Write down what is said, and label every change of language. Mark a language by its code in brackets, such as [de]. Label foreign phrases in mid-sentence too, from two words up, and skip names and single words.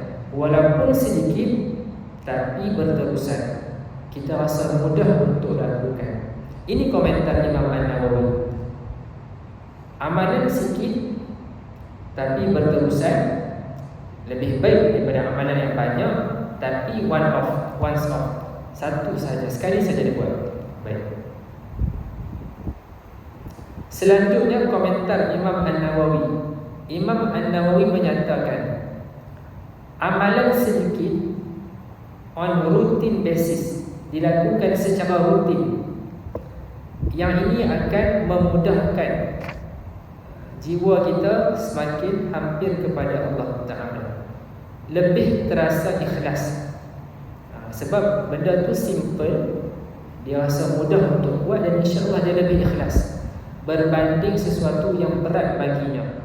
[ms] Walaupun sedikit tapi berterusan, kita rasa mudah untuk lakukan. Ini komentar Imam An-Nawawi. Amalan sikit tapi berterusan lebih baik daripada amalan yang banyak tapi [en] once off, [ms] satu saja, sekali saja dibuat. Baik. Selanjutnya komentar Imam An-Nawawi. Imam An-Nawawi menyatakan, amalan sedikit [en] on routine basis, [ms] dilakukan secara rutin, yang ini akan memudahkan jiwa kita semakin hampir kepada Allah Ta'ala. Lebih terasa ikhlas. Sebab benda tu simple, dia rasa mudah untuk buat, dan insyaAllah dia lebih ikhlas berbanding sesuatu yang berat baginya.